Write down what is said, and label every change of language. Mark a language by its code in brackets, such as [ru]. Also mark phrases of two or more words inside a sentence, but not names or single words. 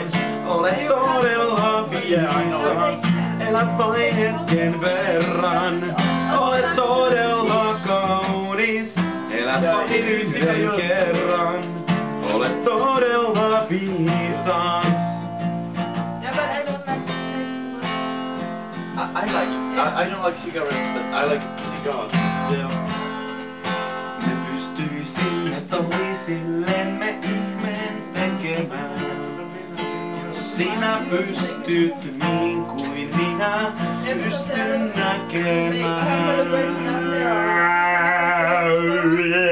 [fi] Olet todella viisas, elät vain hetken verran. Olet todella kaunis, elät vain yhden kerran. Olet todella viisas. [en] I like it. I don't like cigarettes, but I like cigars. Yeah. [fi] Me pystyisimme toisillemme ihmeen tekemään. Jos sinä pystyt niin kuin minä pystyn näkemään.